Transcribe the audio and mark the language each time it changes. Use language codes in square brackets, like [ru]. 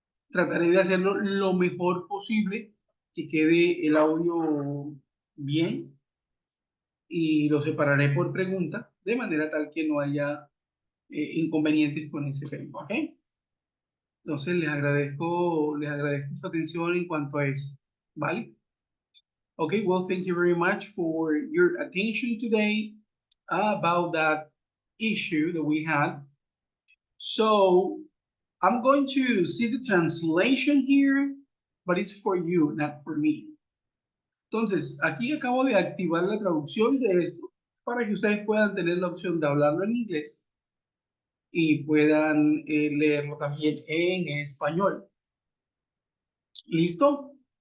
[es] Trataré de hacerlo lo mejor posible, que quede el audio bien y lo separaré por pregunta, de manera tal que no haya inconvenientes con ese tema, ¿ok? Entonces les agradezco su atención en cuanto a eso, ¿vale? [en] Okay, well, thank you very much for your attention today about that issue that we had. So I'm going to see the translation here, but it's for you, not for me. [es] Entonces, aquí acabo de activar la traducción de esto para que ustedes puedan tener la opción de hablarlo en inglés y puedan leerlo también en español. ¿Listo?